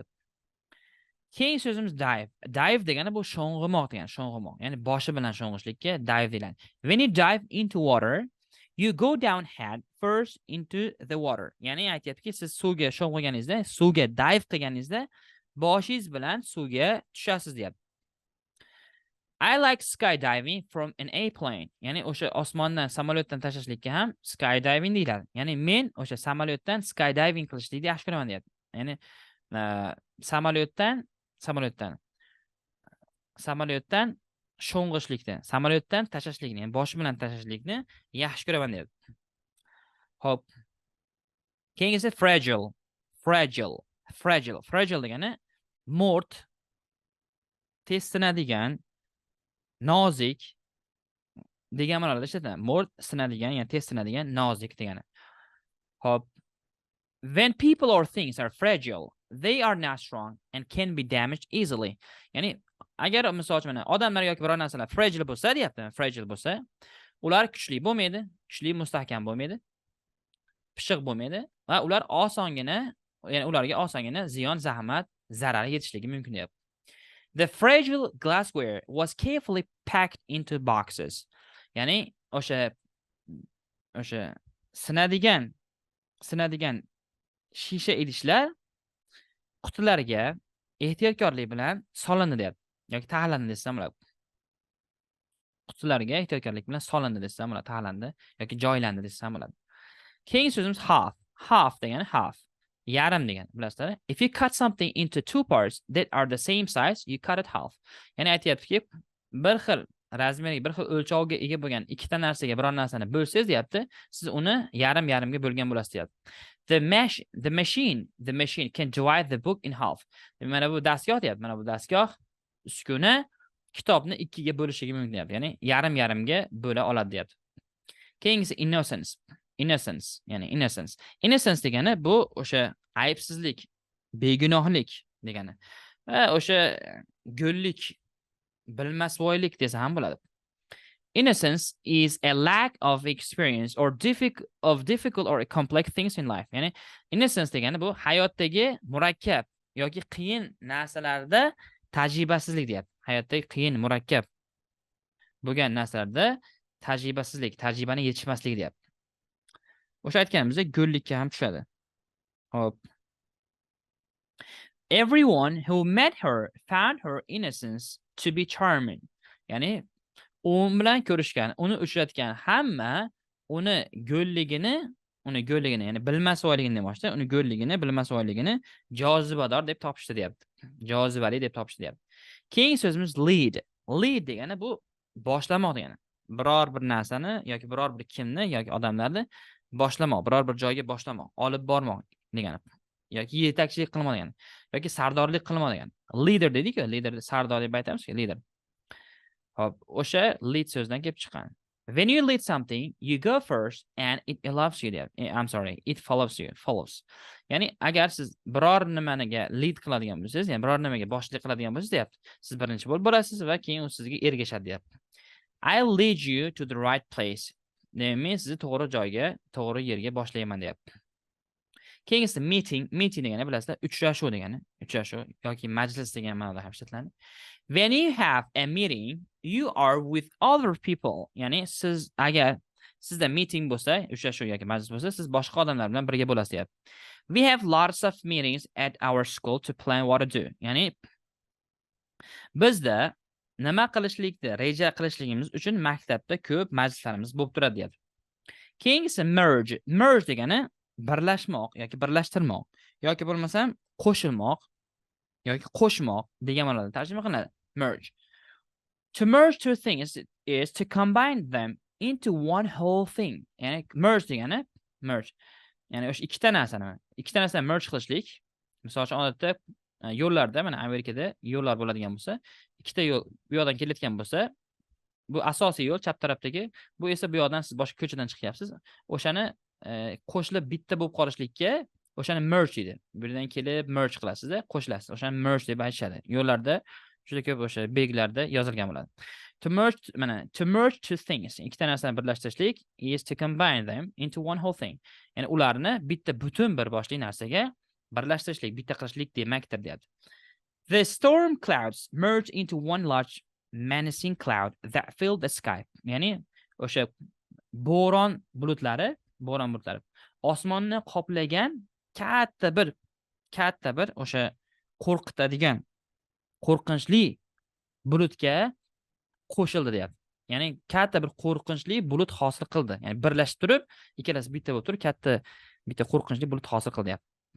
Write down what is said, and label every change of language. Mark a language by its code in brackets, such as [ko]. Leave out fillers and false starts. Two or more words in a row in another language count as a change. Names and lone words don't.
[uz] Keyin so'zimiz dive. Dive degani bu sho'ng'imoq degani, sho'ng'imoq. Ya'ni boshi bilan sho'ng'ishlikka dive deyiladi. [en] When you dive into water, you go down head first into the water. [uz] Ya'ni aytayaptiki, siz suvga sho'ng'iganingizda, suvga dive qilganingizda boshingiz bilan suvga tushasiz deyapti. [en] I like skydiving from an airplane. [uz] Ya'ni o'sha osmondan, samolyotdan tashlashlikka ham skydiving deyiladi. Ya'ni men o'sha samolyotdan skydiving qilishlikni yaxshi ko'raman deyapti. Ya'ni samolyotdan sho'ng'ishlikni, samolyotdan tashlashlikni, ya'ni boshi bilan tashlashlikni yaxshi ko'raman deyapti. Hop. Keyingisi fragile degani mo'rt, tez sinadigan, nozik degan ma'noda ishlatiladi. Mo'rt sinadigan, ya'ni tez sinadigan, nozik degani. Hop. [en] When people or things are fragile, they are not strong and can be damaged easily. [uz] Ya'ni agar misol uchun odamlar yoki biror narsalar fragile bo'lsa deyapti, fragile bo'lsa, ular kuchli bo'lmaydi, kuchli mustahkam bo'lmaydi, pishiq bo'lmaydi va ularga osongina ziyon, zahmat, zarar yetishligi mumkin deyapti. [en] The fragile glassware was carefully packed into boxes. [uz] Ya'ni o'sha sinadigan shisha idishlar qutilarga ehtiyotkorlik bilan solindi deyapti. Yoki taxlandi desam bo'ladi. Qutilarga ehtiyotkorlik bilan solindi desam bo'ladi, taxlandi yoki joylandi desam bo'ladi. Keyingi so'zimiz half. Half degani half. Yarim degani, bilasizlar? [en] If you cut something into two parts that are the same size, you cut it half. [uz] Ya'ni aytayaptiki, bir xil razmerga, bir xil o'lchovga ega bo'lgan ikkita narsaga biror narsani bo'lsangiz deyapti, siz uni yarim-yarimga bo'lgan bo'lasiz deyapti. [en] The machine can divide the book in half. [uz] Mana bu dastgoh deyapti. Mana bu dastgoh uskuna kitobni ikkiga bo'lishiga mumkin deyapti. Ya'ni yarim-yarimga bo'la oladi deyapti. Keyingisi innocence. Innocence, ya'ni innocence. Innocence degani bu o'sha aybsizlik, begunohlik degani. Va o'sha go'llik, bilmasvoylik desa ham bo'ladi. [en] Innocence is a lack of experience or difficult or complex things in life. [uz] Ya'ni innocence degani bu hayotdagi murakkab yoki qiyin narsalarda tajribasizlik deyapti. Hayotdagi qiyin, murakkab bo'lgan narsalarda tajribani yetishmaslik deyapti. O'sha aytganimizda go'llikka ham tushadi. Hop. [en] Everyone who met her found her innocence to be charming. [uz] Ya'ni u bilan ko'rishgan, uni uchratgan hamma uni go'lligini, ya'ni bilmasvoyligini demoqchi, uni go'lligini, bilmasvoyligini jozibador deb topishdi deyapti. Jozibali deb topishdi deyapti. Keyingi so'zimiz lead. Lead degani bu boshlamoq degani. Biror bir narsani yoki biror bir kimni yoki odamlarni boshlamoq, biror bir joyga boshlamoq, olib bormoq degani. Yoki yetakchilik qilmoq degani. Yoki sardorlik qilmoq degani. Leader dedik-ku, leader sardor deb aytamiz-ku, leader. Hop, o'sha lead so'zdan kelib chiqqan. [en] When you lead something, you go first and it allows you. It follows you. [uz] Ya'ni agar siz biror nimaniga lead qiladigan bo'lsangiz, ya'ni biror nimaga boshchilik qiladigan bo'lsangiz, deyapti. Siz birinchi bo'lib borasiz va keyin u sizga ergashadi, deyapti. [en] I'll lead you to the right place. [uz] Men sizni to'g'ri joyga, to'g'ri yerga boshlayman, deyapti. Keyingisi meeting degani bilasizlar, uchrashuv degani. Uchrashuv yoki majlis degan ma'noda ham ishlatiladi. [en] When you have a meeting, you are with other people. [uz] Ya'ni siz agar sizda meeting bo'lsa, uchrashuv yoki majlis bo'lsa, siz boshqa odamlar bilan birga bo'lasiz, deyapti. [en] We have lots of meetings at our school to plan what to do. [uz] Ya'ni bizda nima qilishlikni reja qilishligimiz uchun maktabda ko'p majlislarimiz bo'lib turadi, deyapti. Keyingisi merge. Merge degani birlashmoq yoki birlashtirmoq yoki bo'lmasam qo'shilmoq yoki qo'shmoq degan ma'noda tarjima qilinadi. Merge. [en] To merge two things is to combine them into one whole thing. [uz] Ya'ni merge degani ya'ni o'sha ikkita narsani merge qilishlik. Misol uchun odatda yo'llarda, mana Amerikada yo'llar bo'ladigan bo'lsa, ikkita yo'l bu yoqdan kelayotgan bo'lsa, bu asosiy yo'l chap tarafdagi, bu esa bu yoqdan siz boshqa ko'chadan chiqyapsiz. O'shani qo'shilib bitta bo'lib qolishlikka o'shani merge deydi. Bu yerdan kelib merge qilasiz, qo'shilasiz. O'shani merge deb aytishadi. Yo'llarda juda ko'p o'sha belgilarda yozilgan bo'ladi. [en] To merge two things, [uz] ikkita narsani birlashtirishlik [en] is to combine them into one whole thing. [uz] Ya'ni ularni bitta butun bir boshli narsaga birlashtirishlik, bitta qilishlik demakdir, deyapti. [en] The storm clouds merge into one large menacing cloud that filled the sky. [uz] Ya'ni o'sha bo'ron bulutlari osmonni qoplagan katta bir o'sha qo'rqitadigan, qo'rqinchli bulutga qo'shildi, deyapti. Ya'ni katta bir qo'rqinchli bulut hosil qildi. Ya'ni birlashib turib, ikkalasi bitta bo'lib turib, katta bitta qo'rqinchli bulut hosil qildi, deyapti.